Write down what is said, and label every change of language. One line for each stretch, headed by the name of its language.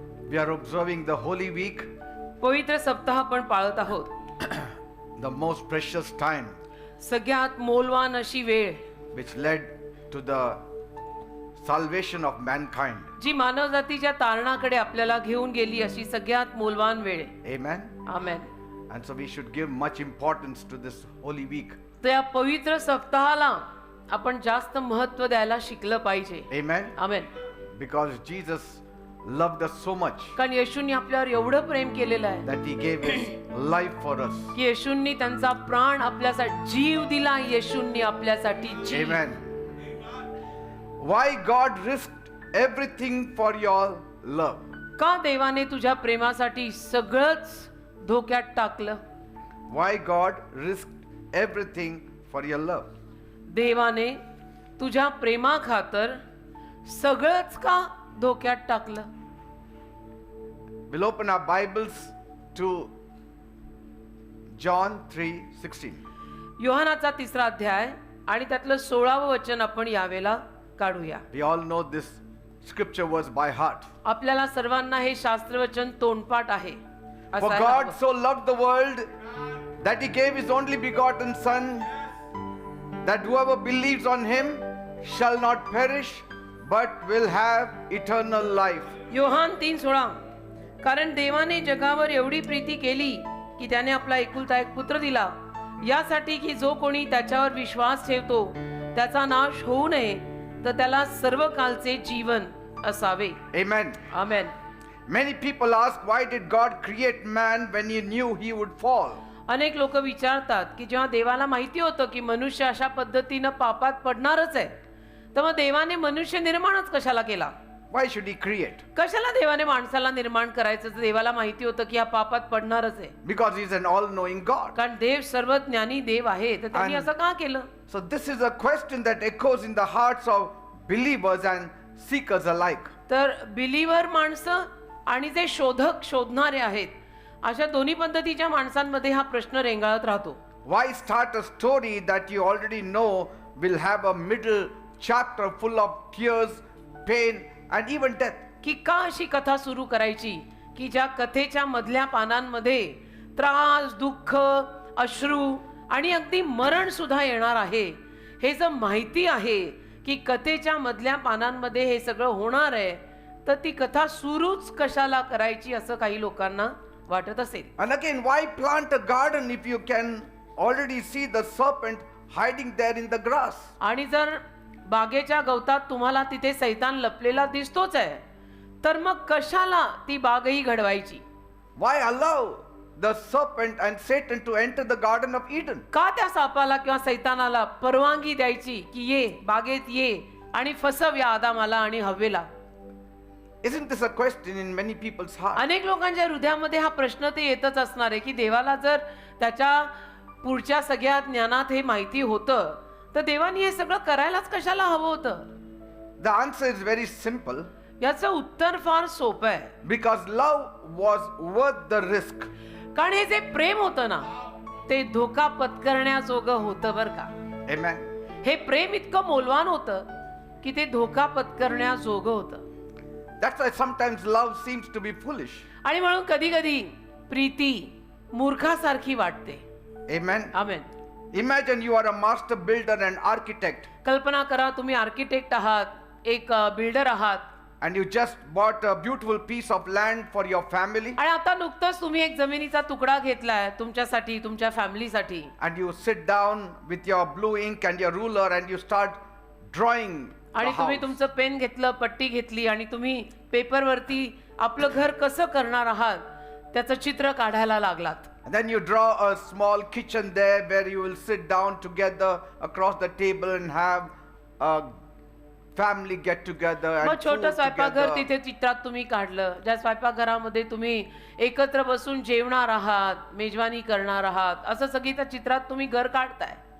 English: We are observing the Holy Week,
Marathi: पवित्र सप्ताह आपण पाळत आहोत.
English: the most precious time
Marathi: सगळ्यात मौल्यवान अशी वेळ
English: which led to the salvation of mankind.
Marathi: जी मानवजातीच्या तारणाकडे आपल्याला घेऊन गेली अशी सगळ्यात मौल्यवान वेळ.
English: Amen.
Marathi: Amen.
English: And so we should give much importance to this Holy Week.
Marathi: त्या पवित्र सप्ताहाला आपण जास्त महत्त्व द्यायला शिकलं पाहिजे.
English: Amen.
Marathi: Amen.
English: Because Jesus loved us so much
Marathi: कारण येशूंनी आपल्यावर एवढं प्रेम केलेलं आहे
English: that he gave his life for us.
Marathi: की येशूंनी त्यांचा प्राण आपल्यासाठी जीव दिला. येशूंनी आपल्यासाठी जीव.
English: Amen. Why God risked everything for your love?
Marathi: का देवाने तुझ्या प्रेमासाठी सगळंच धोक्यात टाकलं?
English: Why God risked everything for your love?
Marathi: देवाने तुझ्या प्रेमाखातर सगळंच का धोक्यात टाकलं?
English: We'll open our Bibles to John 3:16.
Marathi: योहानाचा 3रा अध्याय आणि त्यातलं 16वं वचन आपण यावेळेला काढूया.
English: We all know this scripture verse by heart.
Marathi: आपल्याला सर्वांना हे शास्त्रवचन तोंडपाठ आहे.
English: For God so loved the world that he gave his only begotten Son, that whoever believes on him shall not perish but will have eternal life.
Marathi: Yohan 3:16. कारण देवाने जगावर एवढी प्रीती केली की त्याने आपला एकुलता एक पुत्र दिला, यासाठी की जो कोणी त्याच्यावर विश्वास ठेवतो त्याचा नाश होऊ नये, तर त्याला सर्व कालचे जीवन असावे.
English: Amen.
Marathi: Amen.
English: Many people ask, why did God create man when he knew he would fall?
Marathi: अनेक लोक विचारतात की जेव्हा देवाला माहिती होतं की मनुष्य अशा पद्धतीनं पापात पडणारच आहे, तर मग देवाने मनुष्य निर्माणच कशाला केला?
English: Why should he create?
Marathi: कशाला देवाने माणसाला निर्माण करायचं? तर देवाला माहिती होतं की हा पापात पडणारच आहे.
English: Because he is an all-knowing God.
Marathi: कारण देव सर्वज्ञानी देव आहे, तर त्यांनी असं का केलं?
English: So this is a question that echoes in the hearts of believers and seekers alike.
Marathi: तर बिलीवर माणसं आणि जे शोधक शोधणारे आहेत, अशा दोन्ही पद्धतीच्या माणसांमध्ये हा प्रश्न रेंगाळत राहतो.
English: Why start a story that you already know will have a middle chapter full of tears, pain and even death?
Marathi: की का अशी कथा सुरू करायची की ज्या कथेच्या मधल्या पानांमध्ये त्रास, दुःख, अश्रू आणि अगदी मरण सुद्धा येणार आहे? हे जर माहिती आहे की कथेच्या मधल्या पानांमध्ये हे सगळं होणार आहे, तर ती कथा सुरूच कशाला करायची असं काही लोकांना वाटत असेल.
English: And again, why plant a garden if you can already see the serpent hiding there in the grass?
Marathi: आणि जर बागेच्या गवतात तुम्हाला तिथे सैतान लपलेला दिसतोच आहे, तर मग कशाला ती बागही घडवायची?
English: Why allow the serpent and Satan to enter the garden of Eden?
Marathi: का त्या सापाला किंवा सैतानाला परवानगी द्यायची की ये बागेत ये आणि फसव या आदामाला आणि हव्वेला?
English: Isn't this a question in many people's heart?
Marathi: अनेक लोकांच्या हृदयामध्ये हा प्रश्न ते येतच असणार आहे की देवाला जर त्याच्या पुढच्या सगळ्या ज्ञानात हे माहिती होतं, तर देवाने हे सगळं करायलाच कशाला हवं होतं?
English: The answer is very simple.
Marathi: याचं उत्तर फार सोपं आहे.
English: Because love was worth the risk.
Marathi: कारण हे जे प्रेम होतं ना, ते धोका पत्करण्याजोगं होतं बरं का.
English: Amen.
Marathi: हे प्रेम इतकं मौल्यवान होतं की ते धोका पत्करण्याजोगं होतं.
English: That's why sometimes love seems to be foolish.
Marathi: आणि म्हणून कधी कधी प्रीती मूर्खासारखी वाटते.
English: Amen.
Marathi: Amen.
English: Imagine you are a master builder and architect
Marathi: कल्पना करा, तुम्ही आर्किटेक्ट आहात, एक बिल्डर आहात,
English: and you just bought a beautiful piece of land for your family
Marathi: आणि आता नुकतंच तुम्ही एक जमिनीचा तुकडा घेतलाय तुमच्यासाठी, तुमच्या फॅमिलीसाठी,
English: and you sit down with your blue ink and your ruler and you start drawing the
Marathi: आणि तुम्ही
English: house.
Marathi: तुमचं पेन घेतलं, पट्टी घेतली आणि तुम्ही पेपरवरती आपलं घर कसं करणार आहात त्याचं चित्र काढायला लागलात.
English: And then you draw a small kitchen there where you will sit down together across the table and have a family get together and
Marathi: मग छोटं
English: food
Marathi: स्वयंपाकघर
English: together.
Marathi: तिथे चित्रात तुम्ही काढलं, ज्या स्वयंपाकघरामध्ये तुम्ही एकत्र बसून जेवणार आहात, मेजवानी करणार आहात, असं सगळी त्या चित्रात तुम्ही घर काढताय.